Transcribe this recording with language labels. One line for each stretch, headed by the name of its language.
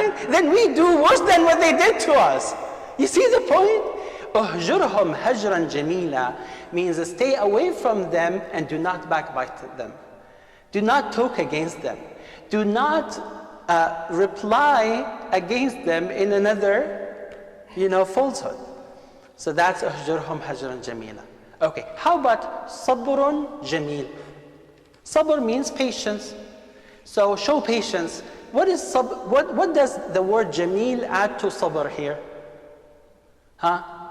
English: Then we do worse than what they did to us. You see the point?
Arabic: اهجرهم هجرا جميلا
English: means stay away from them and do not backbite them. Do not talk against them. Do not reply against them in another, falsehood. So that's
Arabic: اهجرهم هجرا جميلا.
English: Okay, how about
Arabic: صبر جميل?
English: Sabr means patience. So show patience. What does the word jameel add to sabr here? Huh?